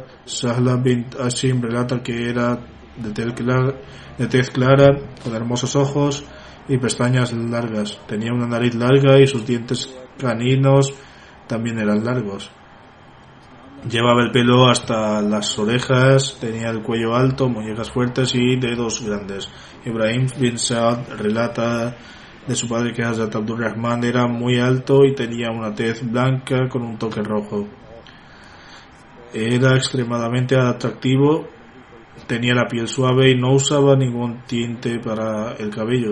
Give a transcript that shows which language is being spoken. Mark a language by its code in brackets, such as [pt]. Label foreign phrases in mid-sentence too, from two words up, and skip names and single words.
[es] Sahla bin Hashim relata que era de tez clara, con hermosos ojos y pestañas largas. Tenía una nariz larga y sus dientes caninos también eran largos. Llevaba el pelo hasta las orejas, tenía el cuello alto, muñecas fuertes y dedos grandes. Ibrahim bin Saad relata de su padre que Hazrat Abdurrahman era muy alto y tenía una tez blanca con un toque rojo. Era extremadamente atractivo, tenía la piel suave y no usaba ningún tinte para el cabello.